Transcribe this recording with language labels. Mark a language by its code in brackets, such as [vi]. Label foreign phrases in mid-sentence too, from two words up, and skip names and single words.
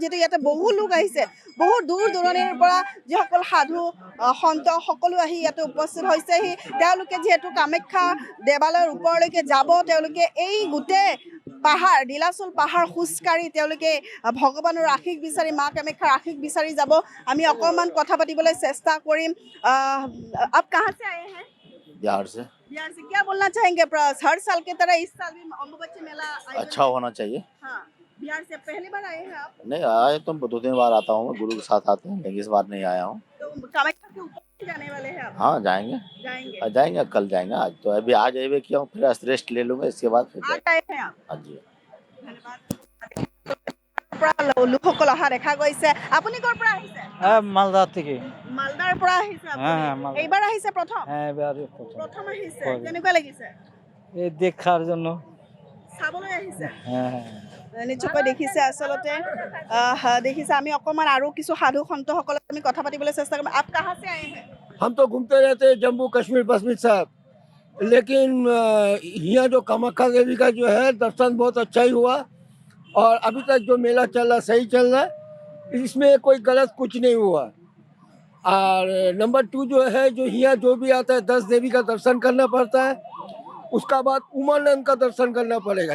[as] যিহেতু ইয়াতে বহু লোক আহিছে, বহু দূৰ দূৰণিৰ পৰা যিসকল সাধু সন্ত সকলো আহি ইয়াতে উপস্থিত হৈছেহি। তেওঁলোকে যিহেতু কামাখ্যা দেৱালয়ৰ ওপৰলৈকে যাব, তেওঁলোকে এই গোটেই পাহাৰ নীলাচল পাহাৰ খোজকাঢ়ি তেওঁলোকে ভগৱানৰ আশীষ বিচাৰি মা কামাখ্যাৰ আশীষ বিচাৰি যাব। আমি অকণমান কথা পাতিবলৈ চেষ্টা কৰিম। [hi] आप कहाँ से आए हैं? बिहार से। बिहार से। क्या बोलना चाहेंगे? हर साल की तरह इस साल भी अम्बुबाची मेला अच्छा होना चाहिए। हाँ, बिहार से पहली बार आए हैं आप? नहीं आए तो 2-3 बार आता हूँ, गुरु के साथ आते हैं, लेकिन इस बार नहीं आया हूँ। तो कामाख्या के ऊपर जाने वाले हैं आप? हाँ जाएंगे। जाएंगे कल जाएंगे। आज तो अभी आज अभी किया हूँ, फिर रेस्ट ले लूंगा, इसके बाद फिर आज आए हैं आप? हाँ जी। [as] धन्यवाद। লোকসকল অহা দেখা গৈছে। আপুনি ক'ৰ পৰা আহিছে? [bn] মালদা থেকে। [as] মালদাৰ পৰা আহিছে আপুনি? [bn] হ্যাঁ, মালদা। [as] এইবাৰ আহিছে প্ৰথম? [bn] হ্যাঁ, এবারে [as] প্ৰথম আহিছে। হয়। কেনেকুৱা লাগিছে? [bn] এই দেখার জন্য। [as] চাবলৈ আহিছে? [bn] হ্যাঁ। [as] নিশ্চয়কৈ দেখিছে আচলতে দেখিছে। আমি অকণমান আৰু কিছু সাধু সন্তসকলক আমি কথা পাতিবলৈ চেষ্টা কৰিম। [hi] आप कहाँ से आए हैं? हम तो घूमते रहते हैं जम्मू कश्मीर पश्मीर साहब, लेकिन यहाँ जो कामाख्या देवी का जो है दर्शन बहुत अच्छा ही हुआ और अभी तक जो मेला चल रहा सही चल रहा है, इसमें कोई गलत कुछ नहीं हुआ। और नंबर 2 जो है जो यहाँ जो भी आता है 10 देवी का दर्शन करना पड़ता है, उसका बाद उमानंद का दर्शन करना पड़ेगा।